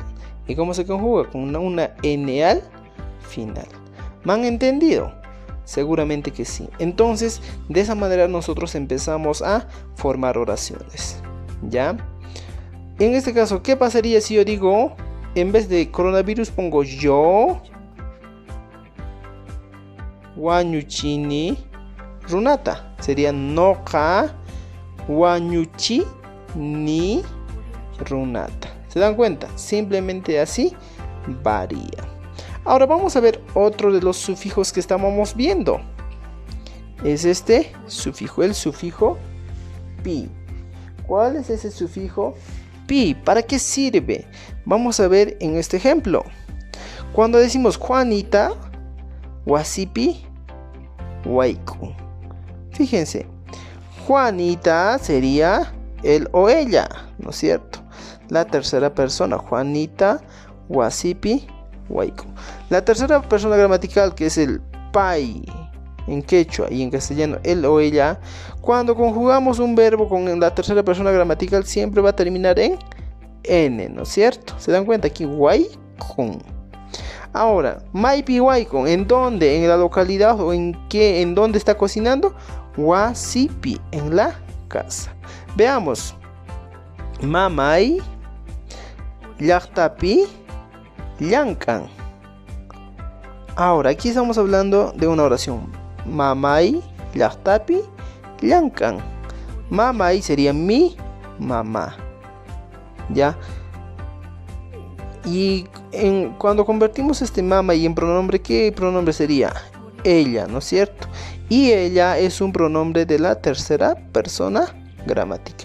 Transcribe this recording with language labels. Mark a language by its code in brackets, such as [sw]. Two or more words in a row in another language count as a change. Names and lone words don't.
[es] ¿Y cómo se conjuga? Con una n al final. ¿Me han entendido? Seguramente que sí. Entonces, de esa manera nosotros empezamos a formar oraciones. ¿Ya? En este caso, ¿qué pasaría si yo digo, en vez de coronavirus pongo yo, [qu] wañuchini, runata? Sería noka, wañuchi, ni, runata. [es] ¿Se dan cuenta? Simplemente así varía. Ahora vamos a ver otro de los sufijos que estábamos viendo. Es este sufijo, el sufijo pi. ¿Cuál es ese sufijo pi? ¿Para qué sirve? Vamos a ver en este ejemplo. Cuando decimos Juanita, [qu] wasipi, waiku. [es] Fíjense, Juanita sería él o ella, ¿no es cierto? La tercera persona, [qu] Juanita, wasipi, waiku. [es] La tercera persona gramatical, que es el pai en quechua y en castellano, él o ella, cuando conjugamos un verbo con la tercera persona gramatical siempre va a terminar en n, ¿no es cierto? ¿Se dan cuenta? Aquí waikun. Ahora, [qu] Maipi Waikon, [es] ¿en dónde? ¿En la localidad o en qué? ¿En dónde está cocinando? Wasipi, en la casa. Veamos. [qu] Mamay llaqtapi llankan. [es] Ahora, aquí estamos hablando de una oración. [qu] Mamay llaqtapi llankan. [es] Mamay sería mi mamá. ¿Ya? Y cuando convertimos este mamay en pronombre, ¿qué pronombre sería? Ella, ¿no es cierto? Y ella es un pronombre de la tercera persona gramatical.